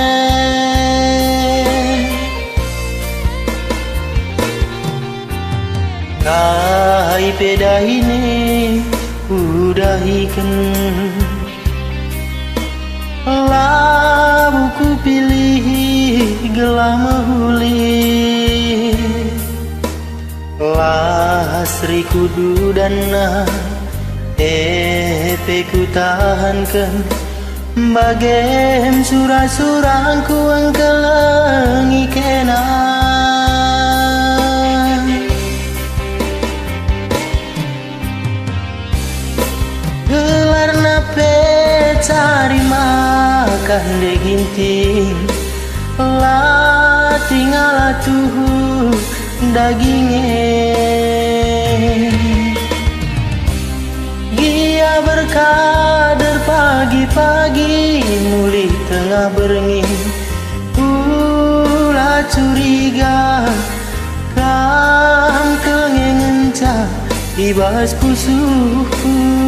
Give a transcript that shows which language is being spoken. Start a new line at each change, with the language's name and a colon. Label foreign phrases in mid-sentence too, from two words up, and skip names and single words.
Batak Karo: Ngai peda ini udahikan, labu ku pilih gelah mahuli, lasri kudu dana epe ku tahankan, bagem surah-surahku engkelengi kena.
Indonesian: Cari makan de ginting, lah tinggal tuh dagingnya.
Batak Karo: Gia berkader pagi-pagi, muli tengah berengi, ulah curiga kam kengenca ibas pusuhku.